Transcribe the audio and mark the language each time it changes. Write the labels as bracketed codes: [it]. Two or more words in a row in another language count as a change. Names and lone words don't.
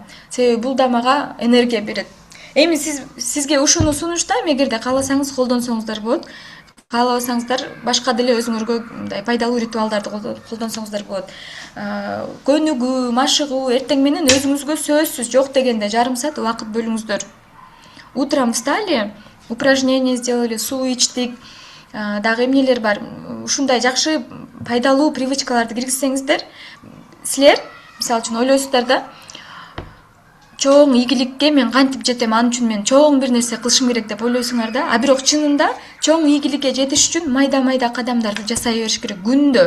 [ky] Себеби бул да мага энергия берет. Эми сизге ушуну сунуштайм, эгерде кааласаңыз колдонсоңуздар болот. Каалабасаңыздар башка деле өзүңөргө мындай пайдалуу ритуалдарды колдонсоңуздар болот. Көнүгүү, машыгуу, эртең менен өзүңүзгө сөзсүз жок дегенде жарым саат убакыт бөлүңүздөр. [ru] Утром встали, упражнение сделали, [ky] суу ичтик, дагы эмнелер бар. Ушундай жакшы пайдалуу привычкаларды киргизсеңиздер, силер мисалы үчүн ойлойсуздар да, чоң ийгиликке мен кантип жетем, ал үчүн мен чоң бир нерсе кылышым керек деп ойлойсуңар да. А бирок чынында чоң ийгиликке жетиш үчүн майда кадамдарды жасай бериш керек күндө.